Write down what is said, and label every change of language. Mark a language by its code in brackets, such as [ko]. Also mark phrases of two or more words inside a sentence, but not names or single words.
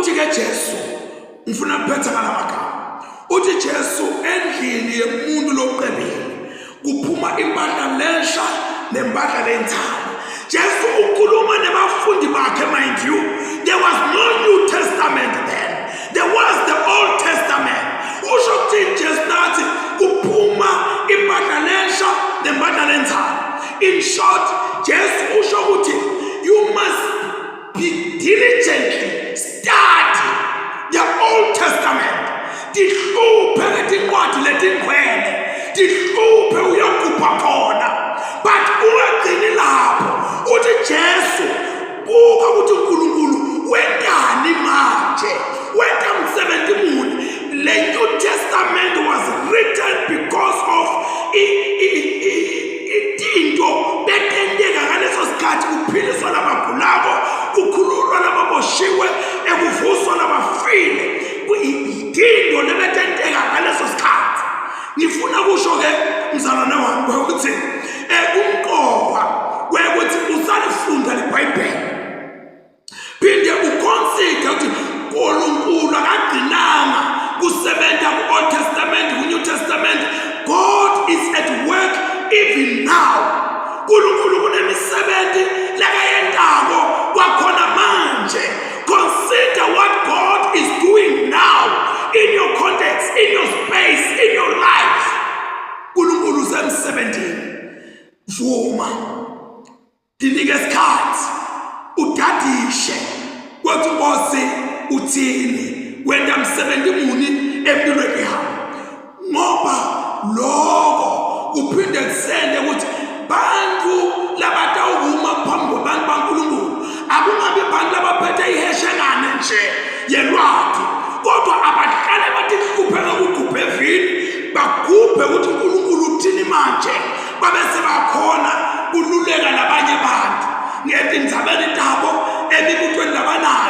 [ss] Jesu ngifuna kuphetha ngalamagama uthi Jesu endlini yemuntu loqebile kuphuma impahla lensha nempahla lenthana. Jesu ukhuluma nabafundi bakhe, [en] mind you, there was no New Testament then, there was the Old Testament. [ss] Usho ukuthi Jesu nathi kuphuma impahla lensha nempahla lenthana. [en] In short, [ss] Jesu usho ukuthi [en] you must be diligently study the Old Testament. [ss] Tihluphe ngetincwadi letingcwele, tihluphe uyagubha khona, but ungagcini lapho. Uthi Jesu buka ukuthi uNkulunkulu wentani manje, wenta umsebenzi muni. [en] The New Testament was written because of [ss] itinto betendeka ngaleso sikhathi, kuphiliswa labagulako, kukhululwa lababoshiwe, ekuvuswa labafile. Itinto lebetendeka ngaleso sikhathi. Ngifuna kusho ke mzalwane wami ukuthi kumqoka kwekuthi usalifunda leBhayibheli, phinde uconsider ukuthi uNkulunkulu akagcinanga kusebenza ku-Old Testament, ku-New Testament. [en] God is at work even now. [ss] uNkulunkulu kunemisebenzi lakayendako kwakhona manje. [en] Consider what God is doing now in your context, in your space, in your life. [ss] uNkulunkulu usemsebenzini. Vuma, dinike isikhathi, udadishe ukuthi Nkosi uthini, wenda msebenzi muni empilweni yakho. Ngoba lokho kuphinde kusende ukuthi bantu labatawuvuma phambi kwabantu baNkulunkulu akungabi bantu labaphethe iheshengane nje yelwati, kodwa abahlale bathi kuphela ukugubha evini, bagubhe ukuthi uNkulunkulu uthini manje, babe sebakhona kululeka nabanye abantu ngezindzabeni zabo emibutweni labanayo.